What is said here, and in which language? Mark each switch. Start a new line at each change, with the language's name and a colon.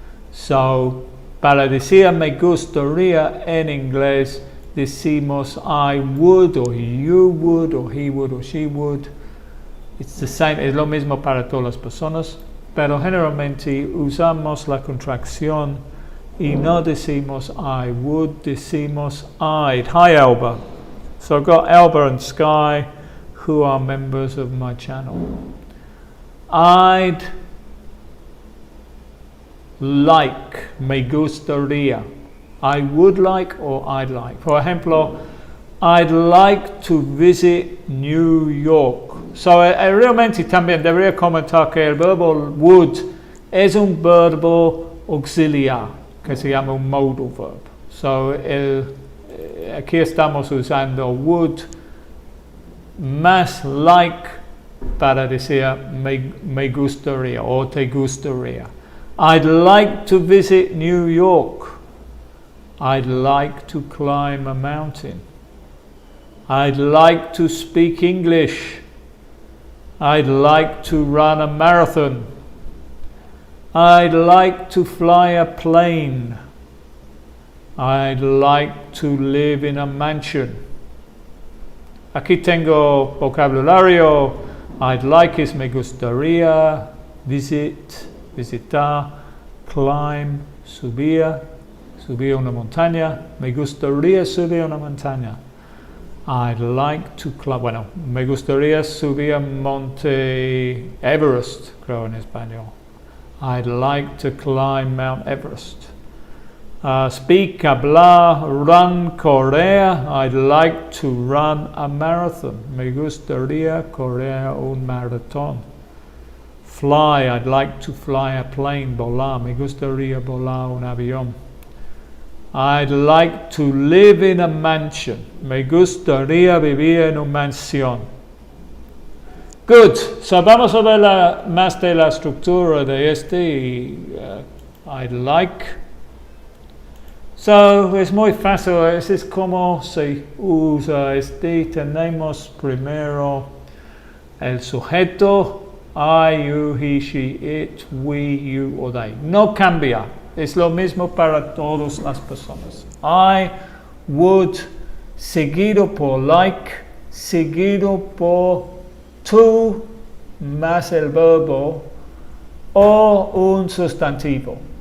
English: So
Spanish: para decir me gustaría en inglés decimos
English: I would, or you would, or he would, or she would. It's the same,
Spanish: es lo mismo para todas las personas, pero generalmente usamos la contracción y no decimos I would, decimos I'd.
English: Hi Alba. So I've got Alba and Sky, who are members of my channel. I'd like,
Spanish: me gustaría.
English: I would like or I'd like.
Spanish: Por ejemplo,
English: I'd like to visit New York.
Spanish: So realmente también debería comentar que el verbo would es un verbo auxiliar que se llama un modal verb. So aquí estamos usando would más like para decir me gustaría o te gustaría.
English: I'd like to visit New York. I'd like to climb a mountain. I'd like to speak English. I'd like to run a marathon. I'd like to fly a plane. I'd like to live in a mansion.
Spanish: Aquí tengo vocabulario. I'd like es me gustaría, visit, visitar, climb, subir una montaña. Me gustaría subir una montaña.
English: I'd like to climb,
Spanish: bueno, me gustaría subir Monte Everest, creo en español.
English: I'd like to climb Mount Everest. Speak, hablar, run, correr. I'd like to run a marathon.
Spanish: Me gustaría correr un maratón.
English: Fly, I'd like to fly a plane, volar.
Spanish: Me gustaría volar un avión.
English: I'd like to live in a mansion.
Spanish: Me gustaría vivir en una mansión. Good. So vamos a ver más de la estructura de este. I'd like. So es muy fácil. Es como se usa este. Tenemos primero el sujeto.
English: I, you, he, she, it, we, you or they.
Spanish: No cambia. Es lo mismo para todas las personas. I would, seguido por like, seguido por tú más el verbo o un sustantivo.